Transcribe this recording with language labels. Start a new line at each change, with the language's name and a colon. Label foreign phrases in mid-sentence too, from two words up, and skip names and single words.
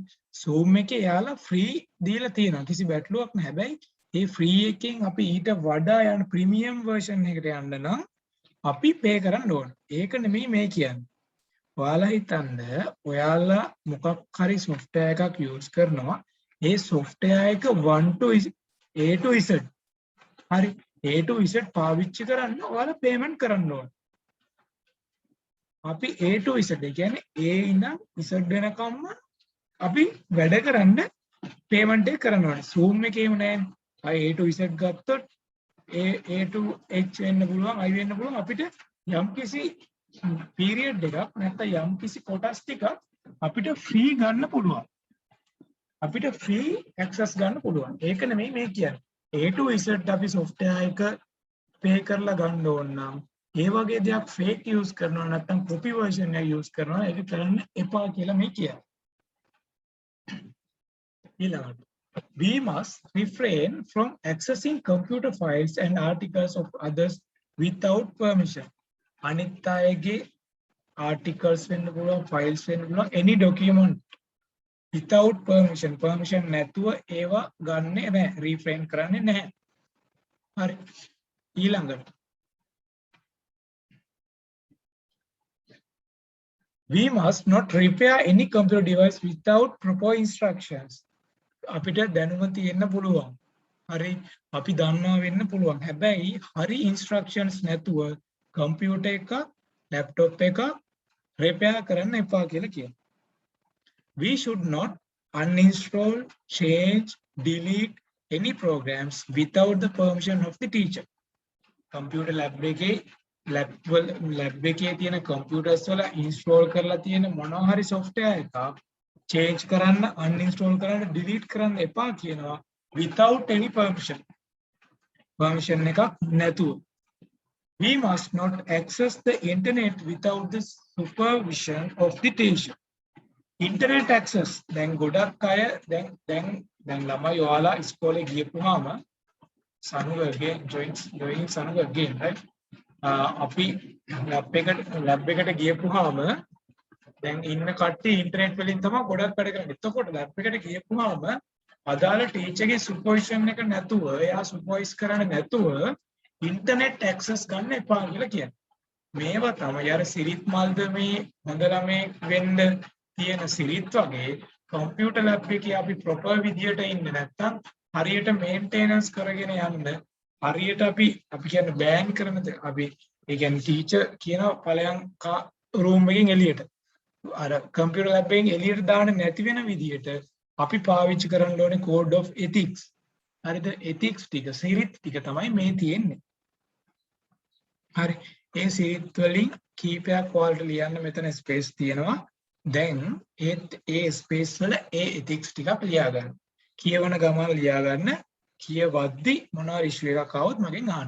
Sinhala: Zoom එකේ යාලා free දීලා තියෙනවා. කිසි බැටළුවක් නැහැ. හැබැයි මේ free එකෙන් අපි ඊට වඩා යන
English: premium version
Sinhala: එකට යන්න නම් අපි pay කරන්න ඕන. ඒක නෙමෙයි මේ කියන්නේ. ඔයාලා හිතන්න ඔයාලා මොකක් හරි software එකක් use කරනවා. ඒ software එක 1 to A to Z. හරි. A to Z පාවිච්චි කරන්න ඔයාලා payment කරන්න ඕන. අපි A to Z ඒ කියන්නේ A ඉඳන් Z වෙනකම්ම අපි වැඩ කරන්න payment එක කරන්න ඕනේ. Zoom එකේම නෑනේ. අය A to Z ගත්තොත් A to H වෙන්න පුළුවන්, I වෙන්න පුළුවන් අපිට යම්කිසි period එකක් නැත්නම් යම්කිසි කොටස් ටිකක් අපිට free ගන්න පුළුවන්. අපිට
English: free access
Sinhala: ගන්න පුළුවන්. ඒක නෙමෙයි මේ කියන්නේ. A to Z අපි software එක pay කරලා ගන්න ඕන නම් ඒ වගේ දෙයක්
English: fake use
Sinhala: කරනවා නැත්නම්
English: copy version
Sinhala: එක use කරනවා ඒක කරන්න එපා කියලා මේ කියන්නේ.
English: ඊළඟට we must refrain from accessing computer files and articles of others without permission.
Sinhala: අනිත් අයගේ articles වෙන්න පුළුවන් files වෙන්න පුළුවන්
English: any document without permission
Sinhala: නැතුව ඒවා ගන්නෙ නැහැ refrain කරන්නේ නැහැ. හරි.
English: ඊළඟට we must not repair any computer device without proper instructions.
Sinhala: අපිට දැනුම තියෙන්න පුළුවන්. හරි. අපි දන්නවා වෙන්න පුළුවන්. හැබැයි හරි instructions නැතුව computer එක laptop එක repair කරන්න එපා කියලා කියනවා.
English: We should not uninstall, change, delete any programs without the permission of the teacher. Computer lab
Sinhala: එකේ lab එකේ තියෙන computers වල install කරලා තියෙන මොනවා හරි software එකක් change කරන්න, uninstall කරන්න, delete කරන්න එපා කියනවා
English: without any permission.
Sinhala: Permission එකක් නැතුව.
English: We must not access the internet without the supervision of the teacher.
Sinhala: Internet access දැන් ගොඩක් අය දැන් ළමයි ඔයාලා ඉස්කෝලේ ගියපුවාම සනුව
English: again join
Sinhala: සනුව
English: again right
Sinhala: අපි lab එකට ගියපුවාම දැන් ඉන්න කට්ටිය ඉන්ටර්නෙට් වලින් තමයි ගොඩක් වැඩ කරන්නේ. එතකොට lab එකට ගියපුවාම අදාළ ටීචර්ගේ සුපර්විෂන් එක නැතුව එයා සුපර්වයිස් කරන්නේ නැතුව
English: internet access
Sinhala: ගන්න එපා කියලා කියන්නේ. මේවා තමයි අර සිරිත් මල්ද මේ හොඳ ළමේ වෙන්න තියෙන සිරිත් වගේ
English: computer lab
Sinhala: එකේ අපි ප්‍රොපර් විදියට ඉන්නේ නැත්නම් හරියට මේන්ටේනන්ස් කරගෙන යන්න හරියට අපි කියන්නේ බෑන් කරන අපි ඒ කියන්නේ ටීචර් කියන ඵලයන් රූම් එකෙන් එළියට අර
English: computer lab
Sinhala: එකෙන් එළියට දාන්න නැති වෙන විදියට අපි පාවිච්චි කරන්න ඕනේ
English: code of ethics.
Sinhala: හරිද? ethics ටික සිරිත් ටික තමයි මේ තියෙන්නේ. හරි. ඒ සිරිත් වලින් කීපයක් ඔයාලට ලියන්න මෙතන ස්පේස් තියෙනවා. දැන් ඒ ස්පේස් වල ඒ ethics ටිකක් ලියා ගන්න. කියවන ගමන් ලියා ගන්න. කියවද්දි මොනවා ඉෂුව එකක් ආවොත් මගෙන් අහන්න.